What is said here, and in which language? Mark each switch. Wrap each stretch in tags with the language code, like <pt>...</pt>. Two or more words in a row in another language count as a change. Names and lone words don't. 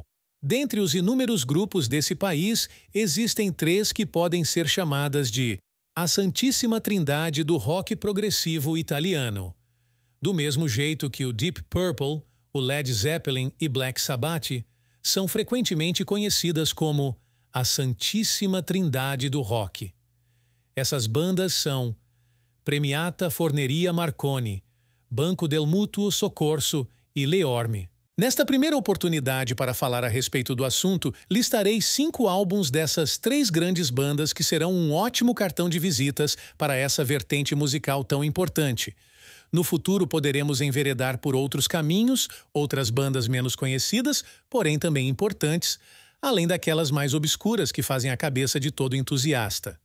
<pt>Dentre os inúmeros grupos desse país, existem 3 que podem ser chamadas de a Santíssima Trindade do rock progressivo italiano. Do mesmo jeito que o Deep Purple, o Led Zeppelin e Black Sabbath são frequentemente conhecidas como a Santíssima Trindade do rock. Essas bandas são Premiata Forneria Marconi, Banco del Mutuo Soccorso e Leorme. Nesta primeira oportunidade para falar a respeito do assunto, listarei 5 álbuns dessas 3 grandes bandas que serão um ótimo cartão de visitas para essa vertente musical tão importante. No futuro poderemos enveredar por outros caminhos, outras bandas menos conhecidas, porém também importantes, além daquelas mais obscuras que fazem a cabeça de todo entusiasta.</pt>